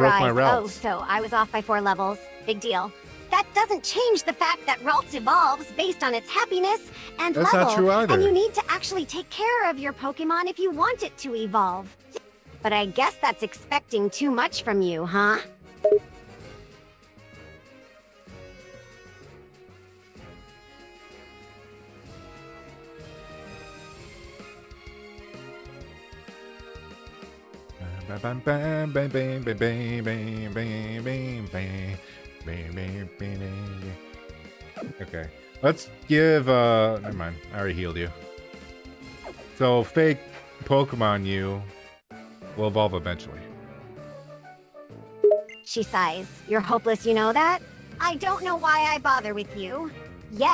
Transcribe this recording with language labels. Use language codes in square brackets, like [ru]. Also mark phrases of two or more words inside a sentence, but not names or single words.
[en] broke my eyes. Ralts. Oh, so I was off by 4 levels. Big deal. That doesn't change the fact that Ralts evolves based on its happiness and That's level. not true either. And you need to actually take care of your Pokemon if you want it to evolve. But I guess that's expecting too much from you, huh? Bam, bam, bam, bam, bam, bam, bam, bam, bam, bam, bam, bam, bam. Okay, let's give, never mind, I already healed you. So, fake Pokemon you will evolve eventually. She sighs. You're hopeless, you know that? I don't know why I bother with you.